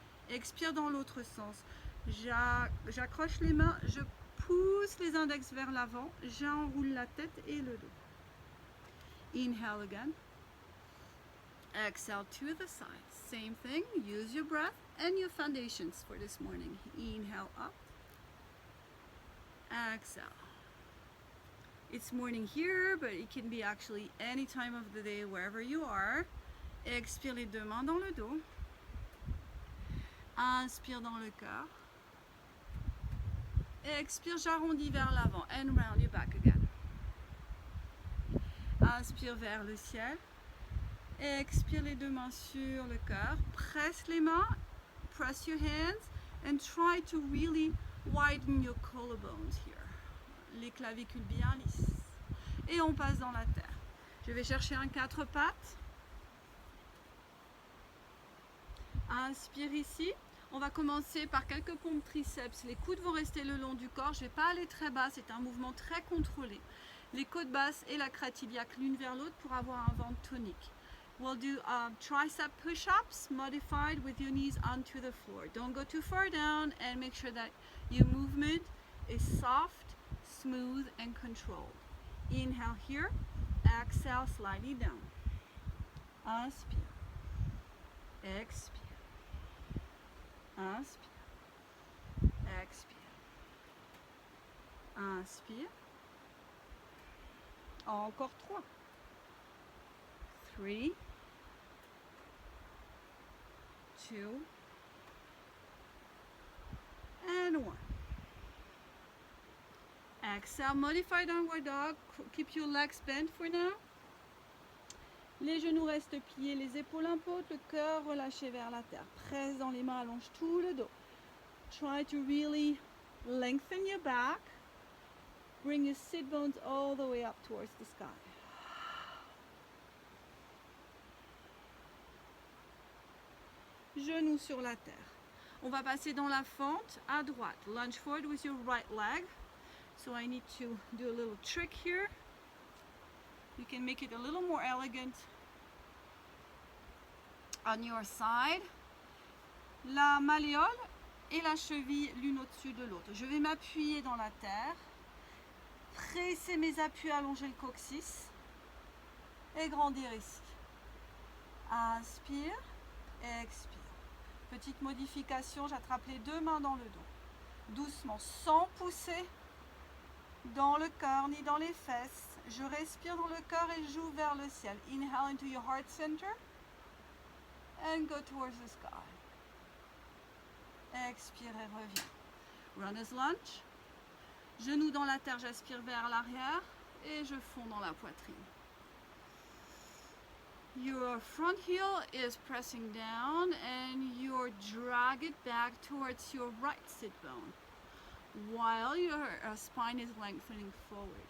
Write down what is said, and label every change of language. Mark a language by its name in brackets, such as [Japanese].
[French] Expire dans l'autre sens. J'accroche les mains, je pousse les index vers l'avant, j'enroule la tête et le dos. [English] Inhale again. Exhale to the side. Same thing, use your breath and your foundations for this morning. Inhale up. Exhale. It's morning here, but it can be actually any time of the day, wherever you are. [French] Expire les deux mains dans le dos. Inspire dans le cœur. Expire, j'arrondis vers l'avant. [English] And round your back again. [French] Inspire vers le ciel. Expire les deux mains sur le cœur. Presse les mains. [English] Press your hands. And try to really widen your collarbones here. [French] Les clavicules bien lisses. Et on passe dans la terre. Je vais chercher un quatre pattes. Inspire ici. On va commencer par quelques pompes triceps. Les coudes vont rester le long du corps. Je ne vais pas aller très bas. C'est un mouvement très contrôlé. Les côtes basses et la crête iliaque l'une vers l'autre pour avoir un ventre tonique. [English] We'll do tricep push-ups modified with your knees onto the floor. Don't go too far down and make sure that your movement is soft, smooth and controlled. Inhale here. Exhale slightly down. [French] Inspire. Expire. Inspire. Expire. Inspire. Encore 3. 3. 2. [English] And 1. Exhale, modify downward dog. Keep your legs bent for now. [French] Les genoux restent pliés, les épaules un peu hautes, le cœur relâché vers la terre. Presse dans les mains, allonge tout le dos. [English] Try to really lengthen your back. Bring your sit bones all the way up towards the sky. [French] Genoux sur la terre. On va passer dans la fente à droite. [English] Lunge forward with your right leg. So I need to do a little trick here. You can make it a little more elegant on your side. [French] La malléole et la cheville l'une au-dessus de l'autre. Je vais m'appuyer dans la terre, presser mes appuis, allonger le coccyx et grandir ici. Inspire, expire. Petite modification, j'attrape les deux mains dans le dos. Doucement, sans pousser dans le cœur ni dans les fesses. Je respire dans le cœur et j'ouvre vers le ciel. [English] Inhale into your heart center and go towards the sky. [French] Expire et reviens. [English] Runner's lunge. [French] Genoux dans la terre, j'aspire vers l'arrière et je fonds dans la poitrine. [English] Your front heel is pressing down and you drag it back towards your right sit bone while your spine is lengthening forward.